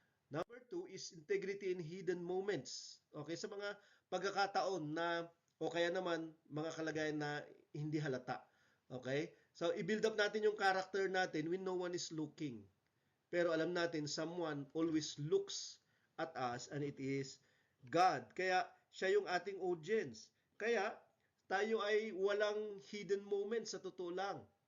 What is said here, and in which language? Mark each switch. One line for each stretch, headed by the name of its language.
English: Number 2 is integrity in hidden moments.
Filipino: Okay, sa mga pagkakataon na o kaya naman mga kalagayan na hindi halata. Okay?
English: So i-build up natin yung character natin when no one is looking.
Filipino: Pero alam natin
English: someone always looks at us and it is God.
Filipino: Kaya siya yung ating audience. Kaya, tayo ay walang hidden moments sa totoo lang.